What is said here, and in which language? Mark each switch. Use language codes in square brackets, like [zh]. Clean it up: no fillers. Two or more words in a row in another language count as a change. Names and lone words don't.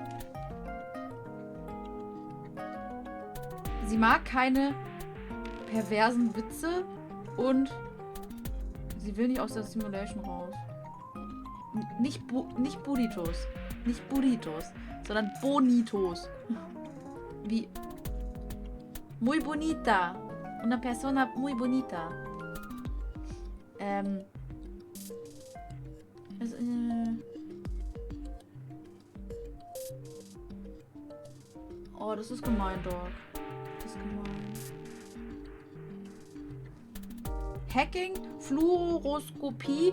[de] Sie mag keine perversen Witze und sie will nicht aus der Simulation raus. Nicht Burritos. Nicht Burritos, sondern Bonitos. [es] Wie muy bonita. Una persona muy bonita. [de] Oh, das ist gemein, Dog. Das ist gemein. Hacking, Fluoroskopie.